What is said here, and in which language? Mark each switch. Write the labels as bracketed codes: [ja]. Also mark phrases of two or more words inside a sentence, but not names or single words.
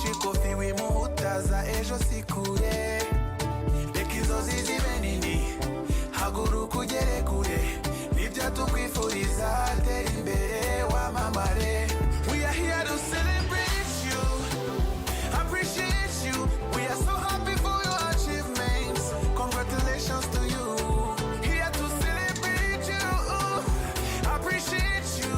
[rw] kofi wimuhutaza ejo sikure. Reka inzozi zibe nini haguruka ugere kure, nibyo tukwifuriza tera imbere wamamare. [en] We are here to celebrate you, appreciate you. We are so happy for your achievements. Congratulations to you. Here to celebrate you, appreciate you.